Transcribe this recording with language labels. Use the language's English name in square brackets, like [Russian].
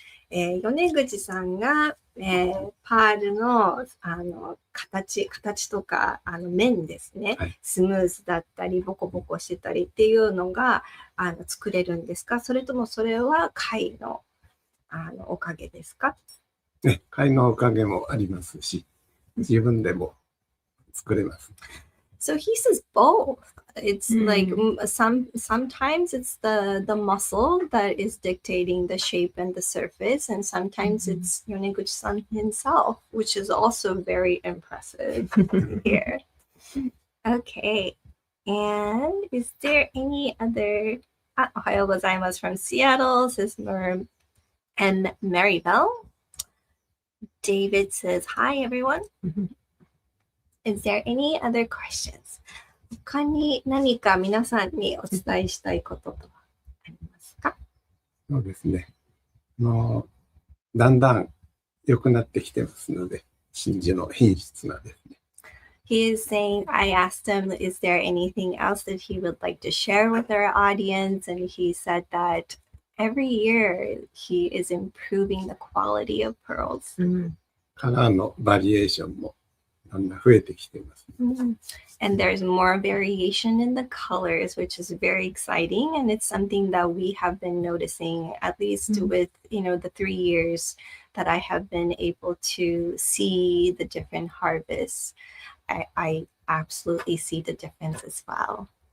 [Japanese] 米口さんが、パールの、形とか面ですね、はい、スムーズだったりボコボコしてたりっていうのが作れるんですか？それともそれは貝の、おかげですか？ね、貝のおかげもありますし、自分でも作れます。 [English] So he says both. It's like sometimes it's the muscle that is dictating the shape and the surface, and sometimes it's Yoneguchi-san himself, which is also very impressive here. Okay, and is there any other? [Japanese] Ohayo gozaimasu [English] from Seattle, says Merm and Maribel. David says hi, everyone. Is there any other questions? [Japanese] 他に何か皆さんにお伝えしたいこととはありますか？そうですね。だんだん良くなってきてますので、真珠の品質なんですね。 [English] He is saying, I asked him, is there anything else that he would like to share with our audience? And he said that every year he is improving the quality of pearls. [Japanese] カラーのバリエーションもだんだん増えてきています。 [English] And there's more variation in the colors, which is very exciting. And it's something that we have been noticing, at least with, the 3 years that I have been able to see the different harvests. I absolutely see the difference as well.